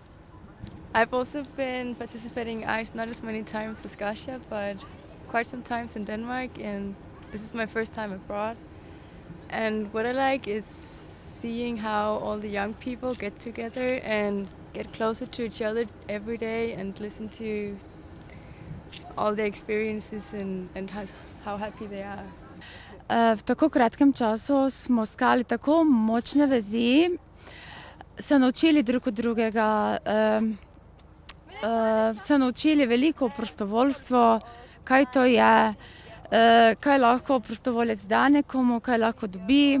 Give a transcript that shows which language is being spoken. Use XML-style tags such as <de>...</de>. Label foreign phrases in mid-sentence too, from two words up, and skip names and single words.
<en>I've also been participating in ICE not as many times as Kasia, but quite some times in Denmark, and this is my first time abroad. And what I like is seeing how all the young people get together and get closer to each other every day and listen to all their experiences and how happy they are.</en> <sl>V tako kratkem času smo skali tako močne vezi, se naučili drug od drugega, se naučili veliko prostovoljstvo, kaj to je, kaj lahko prostovoljec da nekomu, kaj lahko dobi.</sl>